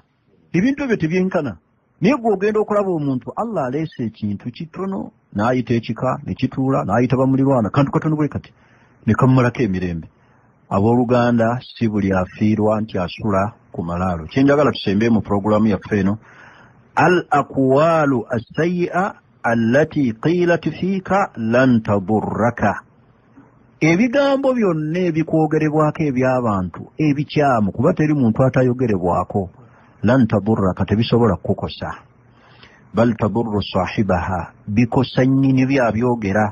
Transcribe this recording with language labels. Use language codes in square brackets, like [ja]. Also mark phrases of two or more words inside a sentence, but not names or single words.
[lg] Ebintu ebyo tebyenkana. Naye gwe ogenda okulaba omuntu Allah aleese ekintu kitono n'ayita ekika ne kituula, n'ayita bamulirwana kantu katono bwe kati ne kammalako emirembe. Abooluganda, si buli afiirwa nti asula ku malaalo. Kyenjagala tusembe mu programu yaffe eno, [ar] الأقوال السيئة التي قيلت فيك لن تضرك. [lg] Ebigambo byonna ebikwogerebwako eby'abantu ebikyamu, kuba teri muntu atayogerebwako, [ar] لن تضرك, [lg] tebisobola kukosa. [ar] بل تضر صاحبها, [lg] bikosa nnyini byabyogera.